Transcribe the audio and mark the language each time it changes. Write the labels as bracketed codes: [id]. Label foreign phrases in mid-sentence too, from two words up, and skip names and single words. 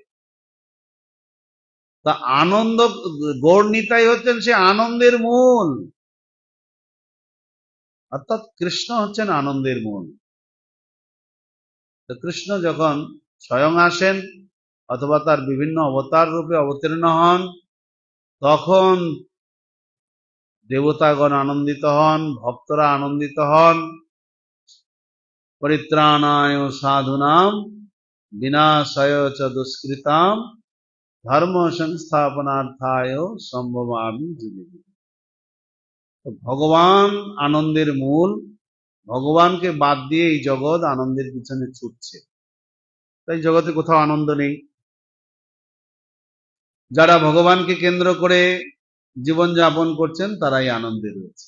[bn] তা আনন্দ, গৌরনিতাই হচ্ছেন সে আনন্দের মূল, অর্থাৎ কৃষ্ণ হচ্ছেন আনন্দের মূল। তো কৃষ্ণ যখন স্বয়ং আসেন অথবা তার বিভিন্ন অবতার রূপে অবতীর্ণ হন, তখন দেবতাগণ আনন্দিত হন, ভক্তরা আনন্দিত হন। [sa] পরিত্রাণায় সাধুনাম বিনাশায় চ দুষ্কৃতাম ধর্ম সংস্থাপনার্থায় সম্ভবামি যুগে। [bn] ভগবান আনন্দের মূল, ভগবানকে বাদ দিয়ে এই জগৎ আনন্দের পিছনে ছুটছে, তাই জগতে কোথাও আনন্দ নেই। যারা ভগবানকে কেন্দ্র করে জীবন যাপন করছেন, তারাই আনন্দে রয়েছে।